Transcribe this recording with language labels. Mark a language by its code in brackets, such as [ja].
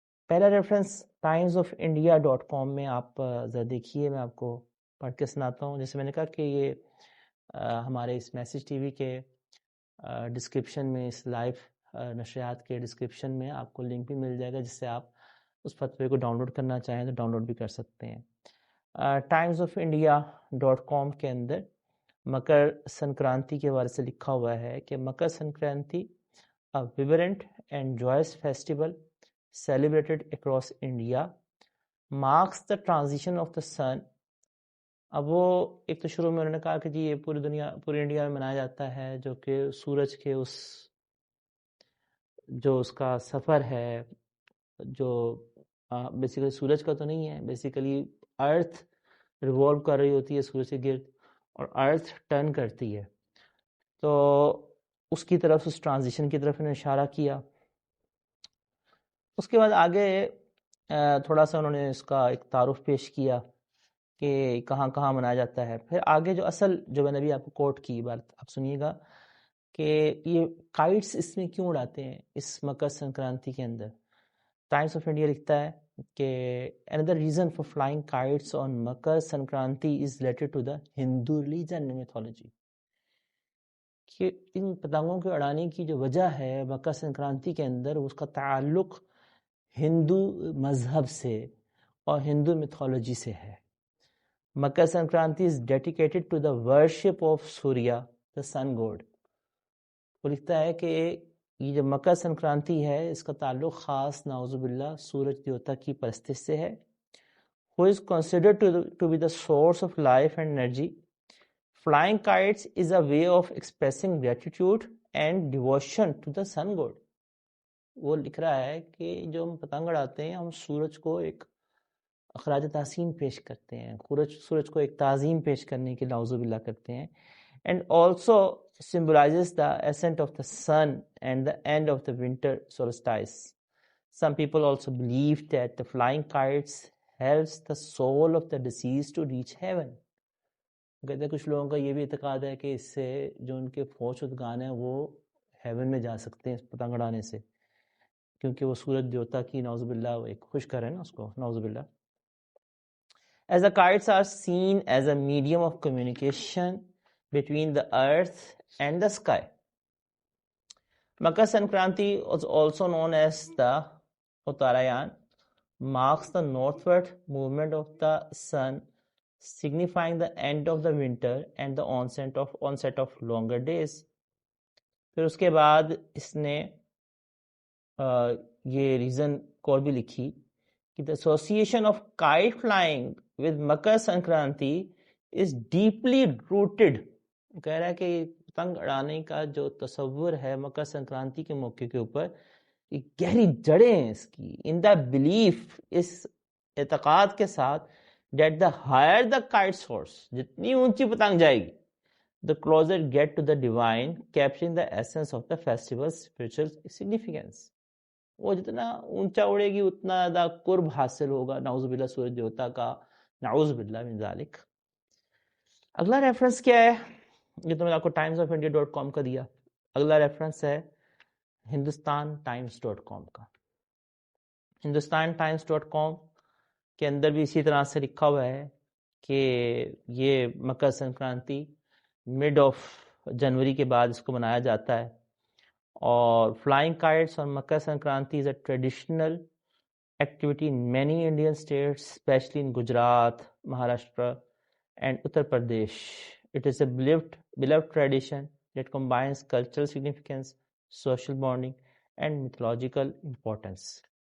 [ur] پہلا reference timesofindia.com میں آپ ذرا دیکھیے، میں آپ کو پڑھ کے سناتا ہوں. جیسے میں نے کہا کہ یہ ہمارے اس میسیج ٹی وی کے ڈسکرپشن میں، اس لائیو نشریات کے ڈسکرپشن میں آپ کو لنک بھی مل جائے گا، جس سے آپ اس فتوے کو ڈاؤن لوڈ کرنا چاہیں تو ڈاؤن لوڈ بھی کر سکتے ہیں. timesofindia.com کے اندر مکر سنکرانتی کے بارے سے لکھا ہوا ہے کہ Makar Sankranti [en] a vibrant and joyous festival celebrated across India marks the transition of the sun. [ur] اب وہ ایک تو شروع میں انہوں نے کہا کہ جی یہ پوری انڈیا میں منایا جاتا ہے، جو کہ سورج کے جو اس کا سفر ہے، جو بیسیکلی سورج کا تو نہیں ہے، بیسیکلی ارتھ ریوالو کر رہی ہوتی ہے سورج کے گرد اور ارتھ ٹرن کرتی ہے. تو اس کی طرف، اس ٹرانزیشن کی طرف انہوں نے اشارہ کیا. اس کے بعد آگے تھوڑا سا انہوں نے اس کا ایک تعارف پیش کیا کہ کہاں کہاں منایا جاتا ہے. پھر آگے جو اصل جو میں نے بھی آپ کو کوٹ کی بات آپ سنیے گا کہ یہ کائٹس اس میں کیوں اڑاتے ہیں اس مکر سنکرانتی کے اندر. ٹائمز آف انڈیا لکھتا ہے کہ [en] another reason for flying kites on Makar Sankranti is related to the Hindu religion and mythology. [ur] کہ ان پتنگوں کے اڑانے کی جو وجہ ہے مکر سنکرانتی کے اندر، اس کا تعلق ہندو مذہب سے اور ہندو میتھولوجی سے ہے. [en] Makar Sankranti is dedicated to the worship of Surya, the sun god. [ur] وہ لکھتا ہے کہ یہ جو مکر سنکرانتی ہے اس کا تعلق خاص نعوذ باللہ سورج دیوتا کی پرستش سے ہے. [en] who is considered to be the source of life and energy. Flying kites is a way of expressing gratitude and devotion to the sun god. [ur] وہ لکھ رہا ہے کہ جو ہم پتنگ اڑاتے ہیں ہم سورج کو ایک اخراج تحسین پیش کرتے ہیں، سورج کو ایک تعظیم پیش کرنے کے نعوذ باللہ کرتے ہیں. [en] And also symbolizes the ascent of the sun and the end of the winter solstice. Some people also believe that the flying kites helps the soul of the deceased to reach heaven. [ur] کہتے ہیں کچھ لوگوں کا یہ بھی اعتقاد ہے کہ اس سے جو ان کے فوت شدگان ہیں وہ ہیون میں جا سکتے ہیں اس پتنگ اڑانے سے، کیونکہ وہ سورج دیوتا کی نعوذ باللہ ایک خوش کرے نا اس کو، نعوذ باللہ. [en] As the kites are seen as a medium of communication between the earth and the sky. Makar Sankranti was also known as the Uttarayan, marks the northward movement of the sun, signifying the end of the winter and the onset of longer days. [ur] پھر اس کے بعد اس نے یہ reason کو بھی لکھی کہ [en] the association of kite flying with Makar Sankranti is deeply rooted. [ur] کہہ رہا ہے کہ پتنگ اڑانے کا جو تصور ہے مکر سنکرانتی کے موقع کے اوپر، یہ گہری جڑیں ہیں اس کی. [en] in the belief, [ur] اس اعتقاد کے ساتھ، [en] that the higher the kite soars، [ur] جتنی اونچی پتنگ جائے گی، [en] the closer get to the divine, capturing the essence of the festival's spiritual significance. [ur] وہ جتنا اونچا اڑے گی اتنا زیادہ قرب حاصل ہوگا نعوذ باللہ سورج دیوتا کا، نعوذ باللہ من ذالک. اگلا ریفرنس کیا ہے؟ یہ تو میں نے آپ کو timesofindia.com کا دیا. اگلا ریفرنس ہے ہندوستان ٹائمز.com کا. ہندوستان ٹائمز.com کے اندر بھی اسی طرح سے لکھا ہوا ہے کہ یہ Makar Sankranti mid of January کے بعد اس کو منایا جاتا ہے، اور فلائنگ کائٹس اور مکر سنکرانتی [en] Is a traditional activity in many Indian states, especially in Gujarat, Maharashtra, and Uttar Pradesh. It is a beloved tradition that combines cultural significance, social bonding, and mythological importance.